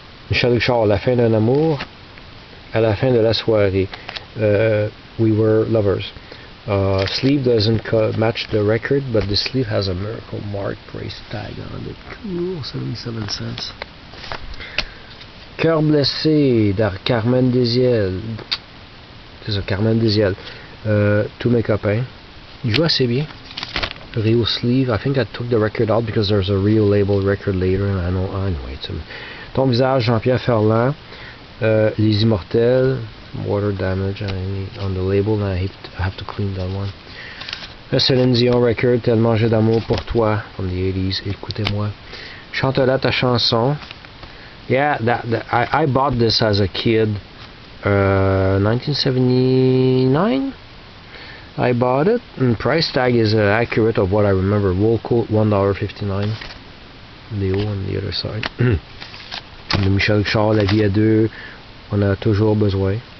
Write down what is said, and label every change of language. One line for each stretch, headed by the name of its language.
French: Michel Richard, La fin d'un amour. À la fin de la soirée.
English: We were lovers. Sleeve doesn't match the record, but the sleeve has a Miracle Mark price tag on it. Cool, 77 cents.
French: Cœur blessé de Carmen Desiel. C'est ça, Carmen Desiel. Tous mes copains. Il joue assez bien. Rio sleeve.
English: I think I took the record out because there's a Rio label record later. And I know. Anyway, Ton visage, Jean-Pierre Ferland. Les Immortels. Water damage on the label. And I have to clean that one. Céline Dion record.
French: Tellement j'ai d'amour pour toi.
English: From the 80s.
French: Écoutez-moi. Chante-la ta chanson.
English: Yeah, I bought this as a kid, 1979. I bought it, and price tag is accurate of what I remember. Wool coat $1.59. Léo on the other side.
French: De Michel Richard, La vie à deux, on a toujours besoin.